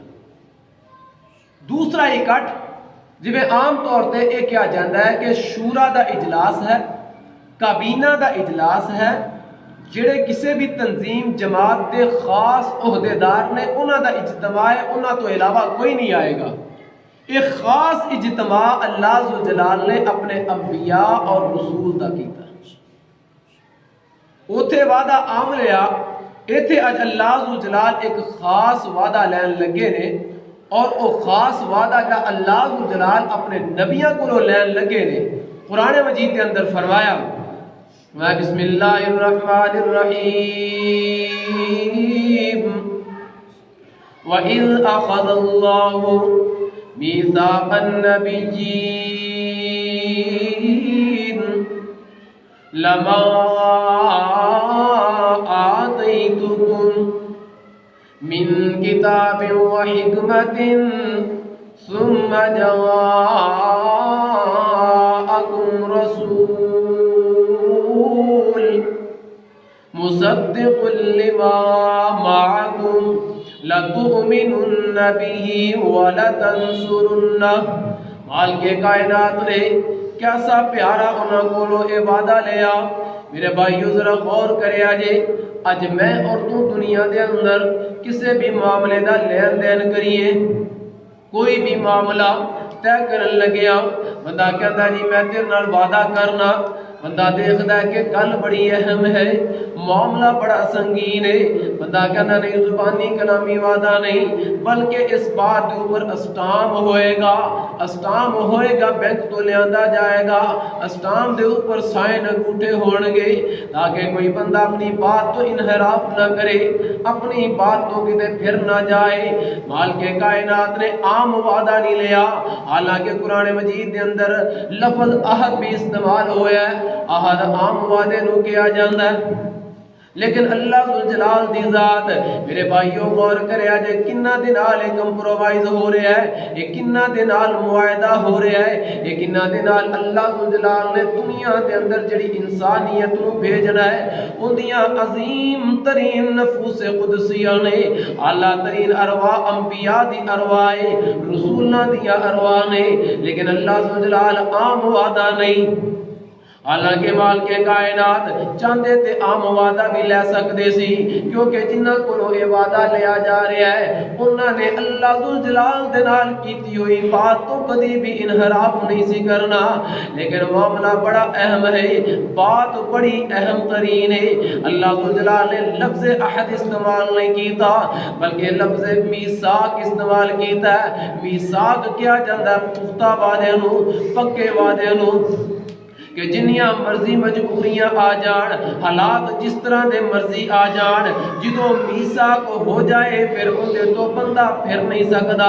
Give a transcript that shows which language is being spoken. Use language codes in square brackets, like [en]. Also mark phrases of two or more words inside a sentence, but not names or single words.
[pa] دوسرا اکٹھ جویں عام طور تے [ur] یہ کیا جاتا ہے کہ [pa] شورا دا اجلاس ہے، کابینہ دا اجلاس ہے، جڑے کسی بھی تنظیم جماعت دے خاص عہدیدار نے انہاں دا اجتماع ہے، انہاں تو علاوہ کوئی نہیں آئے گا۔ ایک خاص اجتماع اللہ ذوالجلال نے اپنے انبیاء اور رسول دا کیتا، اوتھے وعدہ عام لیا، ایتھے اج اللہ ذوالجلال ایک خاص وعدہ لین لگے نے، [ur] اور وہ خاص وعدہ کا اللہ ذوالجلال اپنے نبیوں کو [pa] لین لگے نے۔ [ur] قرآن مجید کے اندر فرمایا [ar] بسم اللہ الرحمن الرحیم وَإِذْ أَخَذَ اللَّهُ مِيثَاقَ النَّبِيِّينَ لَمَا آتَيْتُكُم مِّن كِتَابٍ وَحِكْمَةٍ ثُمَّ جَاءَكُمْ رَسُولٌ مُصَدِّقٌ لِّمَا مَعَكُمْ لَتُؤْمِنُنَّ بِهِ وَلَتَنصُرُنَّهُ۔ [pa] مال کے کائنات نے کیسا پیارا انہاں کولو اے وعدہ لیا۔ میرے بھائیو ذرا غور کرے آجے، اج میں اور تو دنیا دے اندر کسے بھی معاملے دا لین دین کریے، کوئی بھی معاملہ طے کرن لگیا، بندہ کہندا جی میں تیرے نال وعدہ کرنا، [ur] بندہ دیکھتا ہے کہ [pa] گل بڑی اہم ہے، معاملہ بڑا سنگین ہے، بندہ کہنا نہیں زبانی کلامی وعدہ نہیں، بلکہ [ur] اس بات کے اوپر [pa] اسٹام ہوئے گا، بینک تو لیا جائے گا، اسٹام دے اوپر سائن انگوٹھے ہون گے، تاکہ کوئی بندہ اپنی بات تو انحراف نہ کرے، اپنی بات تو کدے پھر نہ جائے۔ مالک کائنات نے عام وعدہ نہیں لیا، حالانکہ قرآن مجید دے اندر لفظ عہد بھی استعمال ہوا ہے، عہد عام وعدے نو کیا جاندہ ہے، لیکن اللہ ذوالجلال دی ذات میرے بھائیوں غور کرے آجے کنہ دے نال کمپرومائز ہو رہا ہے، یہ کنہ دے نال معاہدہ ہو رہا ہے، یہ کنہ دے نال اللہ ذوالجلال نے دنیا دے اندر جڑی انسانیت نو بھیجنا ہے، ان دیاں عظیم ترین نفوس قدسیہ نے، اعلیٰ ترین ارواح انبیاء دی ارواح رسولنا دیا ارواح نے، لیکن اللہ ذوالجلال عام وعدہ نہیں۔ حالانکہ مالک کائنات چاندے تے عام وعدہ بھی لے سکتے سی، [ur] کیونکہ جنہ کو یہ وعدہ لیا جا رہا ہے انہوں نے [pa] اللہ ذوالجلال دے نال کیتی ہوئی بات تو کبھی بھی انحراف نہیں سی کرنا، لیکن معاملہ بڑا اہم ہے، بات بڑی اہم ترین ہے۔ اللہ ذوالجلال نے لفظ عہد استعمال نہیں کیتا بلکہ لفظ میثاق استعمال کیتا ہے۔ میثاق کیا جاندہ ہے پختہ وعدے نو، پکے وعدے نو، کہ جنیاں مرضی مجبوریاں آ جان، حالات جس طرح دے مرضی آ جان، جدوں میثاق ہو جائے پھر اندے تو بندہ پھر نہیں سکدا۔